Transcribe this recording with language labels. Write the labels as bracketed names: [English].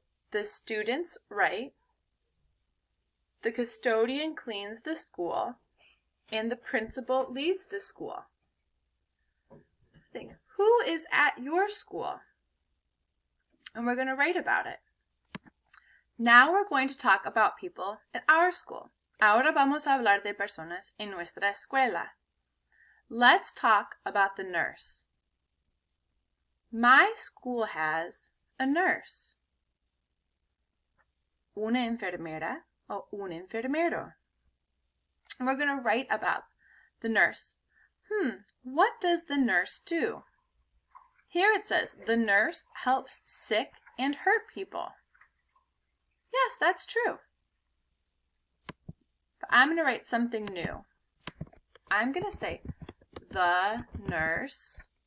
[English] The students write. The custodian cleans the school. And the principal leads the school. Think, who is at your school? And we're going to write about it. Now we're going to talk about people at our school. [Spanish] Ahora vamos a hablar de personas en nuestra escuela. [English] Let's talk about the nurse. My school has a nurse. [Spanish] Una enfermera o un enfermero. [English] And we're going to write about the nurse. What does the nurse do? Here it says, the nurse helps sick and hurt people. Yes, that's true. But I'm going to write something new. I'm going to say, the nurse.